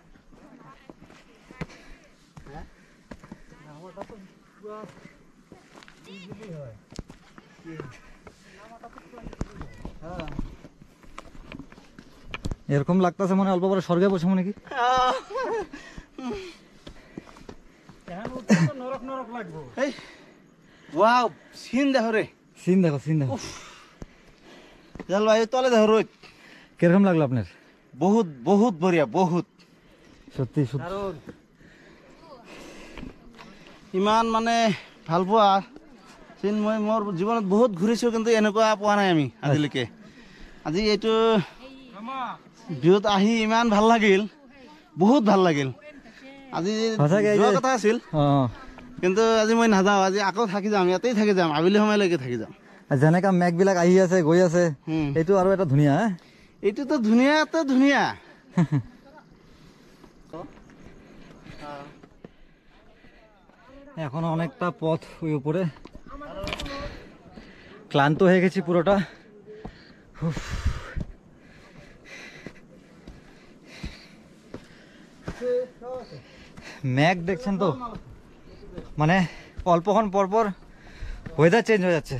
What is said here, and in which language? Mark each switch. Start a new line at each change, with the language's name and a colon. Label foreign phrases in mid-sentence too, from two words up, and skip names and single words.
Bangla: এরকম লাগতেছে মনে অল্প পরে স্বর্গে বসে মনে কি। ওয়াও, সিন দেখো রে, সিন দেখো, সিন দেখো। চল ভাই, তলে দেখো রোদ। কিরকম লাগলো আপনার?
Hindi: बहुत बहुत बढ़िया, बहुत
Bangla: সত্যি সত্যি।
Assamese: ইমান মানে ভাল পোৱা চিন মই মোৰ জীৱনত বহুত ঘূৰিছোঁ, কিন্তু এনেকুৱা পোৱা নাই আমি আজিলৈকে। আজি এইটো ভিউত আহি ইমান ভাল লাগিল, বহুত ভাল লাগিল। আজি যোৱা কথা আছিল, কিন্তু আজি মই নাযাওঁ। আজি আকৌ থাকি যাম, ইয়াতেই থাকি যাম, আবেলি সময়লৈকে থাকি যাম। যেনেকা মেঘবিলাক আহি আছে গৈ আছে, এইটো আৰু এটা ধুনীয়া। এইটোতো ধুনীয়াতে ধুনীয়া।
Bangla: এখনো অনেকটা পথ ওই উপরে, ক্লান্ত হয়ে গেছি পুরোটা। মেঘ দেখছেন তো, মানে অল্পক্ষণ পরপর
English: weather change
Bangla: হয়ে যাচ্ছে।